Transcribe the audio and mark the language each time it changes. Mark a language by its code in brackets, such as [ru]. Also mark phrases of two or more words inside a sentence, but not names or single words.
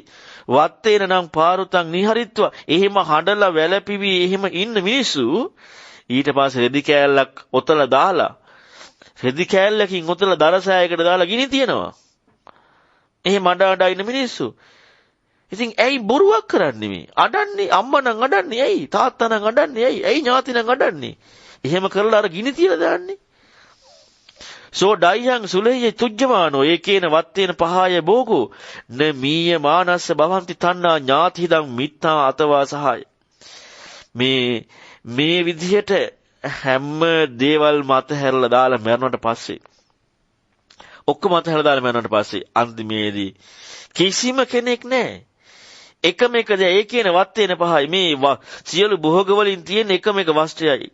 [pi] වත්තේන නම් පාරුතං නිහරිත්වා [si] එහෙම හඬලා වැළපිවි එහෙම ඉන්න මිනිස්සු ඊට පස්සේ රෙදි කෑල්ලක් ඔතලා දාලා රෙදි කෑල්ලකින් ඔතලා දරසෑයකට දාලා ගිනි තියනවා. එහෙම අඬ ඉන්න මිනිස්සු. ඉතින් ඇයි බොරුවක් කරන්නේ මේ? අඬන්නේ අම්මා නම් අඬන්නේ ඇයි? තාත්තා නම් අඬන්නේ ඇයි? ඇයි ඥාති නම් අඬන්නේ? එහෙම කරලා අර ගිනි තියලා දාන්නේ. [pi] සෝ ඩයියං සුලෙය තුජ්ජමානෝ ඒකේන වත්තේන පහය බෝගෝ න මීය මානස්ස භවಂತಿ තණ්හා ඥාතිදං මිත්තා අතවා සහාය. [si] මේ විදිහට හැම දේවල් මත හැරලා දාලා මරණයට පස්සේ ඔක්කොම මත හැරලා දාලා මරණයට පස්සේ අන්තිමේදී කිසිම කෙනෙක් නැහැ. එකම එක දේ [pi] ඒකේන වත්තේන පහයි [si] මේ සියලු භෝග වලින් තියෙන එකම එක වස්තුවයි.